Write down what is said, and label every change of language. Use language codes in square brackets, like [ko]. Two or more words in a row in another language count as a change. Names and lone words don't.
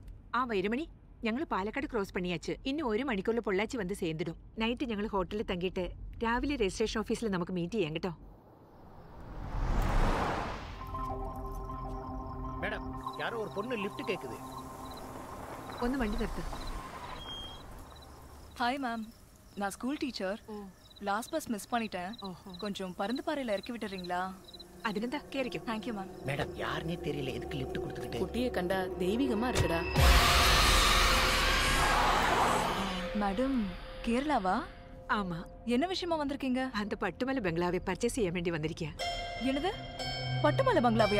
[ml] ആ വൈരമണി, ഞങ്ങൾ പാലക്കാട് ക്രോസ് പണിയാച്ച്. ഇനി 1 മണിക്കൂറിൽ പൊള്ളാച്ചി വന്ന് ചേർന്നിടും. നൈറ്റ് ഞങ്ങൾ ഹോട്ടലിൽ തങ്ങിയിട്ട് രാവിലെ രജിസ്ട്രേഷൻ ഓഫീസിൽ നമുക്ക് മീറ്റ് ചെയ്യാം കേട്ടോ. [ta] மேடம், யாரோ ஒரு பொண்ணு லிஃப்ட் கேக்குது. [ml] ഒന്ന് വണ്ടി നിർത്ത്. [en] Hi ma'am, [ta] நான் ஸ்கூல் டீச்சர். [en] last bus miss [ta] பண்ணிட்டேன். கொஞ்சம் பருந்துப்பாறையில இறக்கி விட்டுறீங்களா? [ml] അതിനെന്താ, കേറിക്കും. [en] Thank you ma'am. [ta] மேடம், யாருன்னே தெரியல, எதுக்கு லிஃப்ட் கொடுத்துக்கிட்டு? குட்டியை கண்டா தெய்வீகமா இருக்குடா. மேடம், கேரளாவா? ஆமா. என்ன விஷயமா வந்திருக்கீங்க? அந்த பட்டுமலை பங்களாவை பர்ச்சேஸ் செய்ய வேண்டி வந்திருக்கேன். என்னது, பட்டுமலை பங்களாவையா?